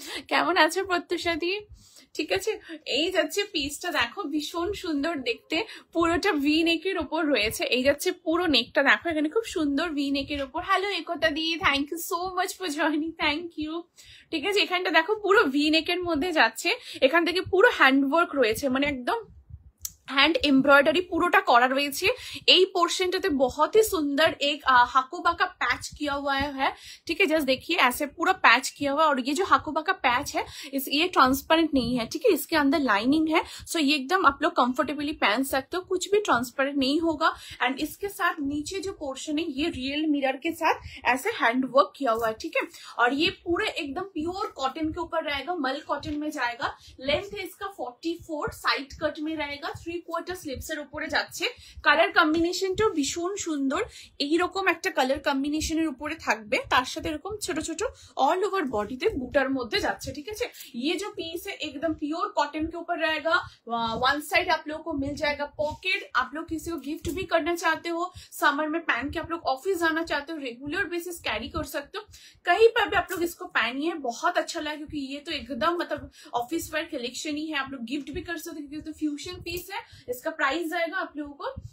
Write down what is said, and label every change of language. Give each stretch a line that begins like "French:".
Bangla: কেমন আছো প্রত্যুষা দি? ঠিক আছে, এই যাচ্ছে পিসটা দেখো, ভীষণ সুন্দর দেখতে, পুরোটা ভি নেকের ওপর রয়েছে। এই যাচ্ছে পুরো নেকটা দেখো, এখানে খুব সুন্দর ভি নেকের ওপর। Hello Ekta the, thank you so much for joining, thank you, ঠিক আছে। এখানটা দেখো পুরো ভি নেকের মধ্যে যাচ্ছে, এখান থেকে পুরো হ্যান্ডওয়ার্ক রয়েছে, মানে একদম
Hindi: हैंड एम्ब्रॉयडरी पूरा करा रही है। यही पोर्शन बहुत ही सुंदर एक हाकोबा का पैच किया हुआ है, ठीक है। जस्ट देखिए ऐसे पूरा पैच किया हुआ है, और ये जो हाकोबा का पैच है ये ट्रांसपेरेंट नहीं है, ठीक है। इसके अंदर लाइनिंग है, सो ये एकदम आप लोग कंफर्टेबली पहन सकते हो, कुछ भी ट्रांसपेरेंट नहीं होगा। एंड इसके साथ नीचे जो पोर्शन है ये रियल मिरर के साथ ऐसे हैंड वर्क किया हुआ है, ठीक है। और ये पूरे एकदम प्योर कॉटन के ऊपर रहेगा, मल कॉटन में जाएगा। लेंथ है इसका 44, साइड कट में रहेगा,
Bangla: 3/4 স্লিভসের উপরে যাচ্ছে। কালার কম্বিনেশনটাও ভীষণ সুন্দর, এইরকম একটা কালার কম্বিনেশনের উপরে থাকবে, তার সাথে এরকম ছোট ছোট ऑल ओवर बॉडीতে বুটার মধ্যে যাচ্ছে, ঠিক আছে।
Hindi: ये जो पीस है एकदम प्योर कॉटन के ऊपर रहेगा। वन साइड आप लोगों को मिल जाएगा पॉकेट, आप लोग किसी को गिफ्ट भी करना चाहते हो, समर में पहन के आप लोग ऑफिस जाना चाहते हो, रेगुलर बेसिस कैरी कर सकते हो, कहीं पर भी आप लोग इसको पहनिए, बहुत अच्छा लगा, क्योंकि ये तो एकदम मतलब ऑफिस वेयर कलेक्शन ही है। आप लोग गिफ्ट भी कर सकते हो, क्योंकि तो फ्यूजन पीस है। इसका प्राइस जाएगा आप लोगों को